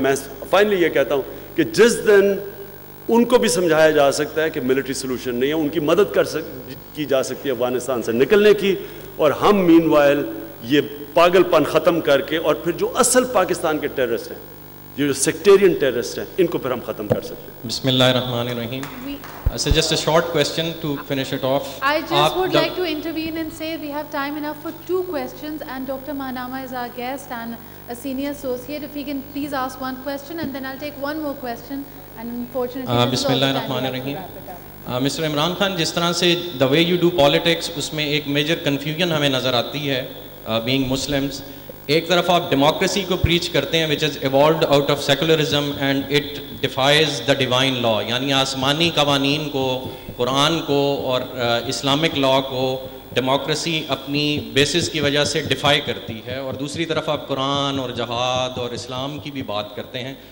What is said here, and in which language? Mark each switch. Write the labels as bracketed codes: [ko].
[ur] میں فائنلی یہ کہتا ہوں کہ جس دن ان کو بھی سمجھایا جا سکتا ہے کہ ملٹری سلوشن نہیں ہے، ان کی مدد کی جا سکتی ہے افغانستان سے نکلنے کی، اور ہم مین وائل یہ پاگل پن ختم کر کے، اور پھر جو اصل پاکستان کے ٹیررسٹ ہیں، جو سیکٹیرین ٹیررسٹ ہیں، ان کو پھر ہم ختم کر سکتے ہیں. [ar] بسم اللہ الرحمن الرحیم. [en] So just a short question to finish it off. I just would like to intervene and say we have time enough for 2 questions, and Dr. Mahanama is our guest and a senior associate. If he can please ask 1 question and then I'll take 1 more question, and unfortunately [ar] بسم اللہ الرحمن الرحیم. [ur] Mister Imran Khan, جس طرح سے [en] the way you do politics [ur] اس میں ایک major confusion ہمیں نظر آتی ہے [en] being Muslims. [ur] ایک طرف آپ ڈیموکریسی کو پریچ کرتے ہیں [en] which has evolved out of secularism and it defies the divine law, [ur] یعنی آسمانی قوانین کو, قرآن کو اور اسلامک لا کو ڈیموکریسی اپنی بیسس کی وجہ سے ڈیفائی کرتی ہے, اور دوسری طرف آپ قرآن اور جہاد اور اسلام کی بھی بات کرتے ہیں.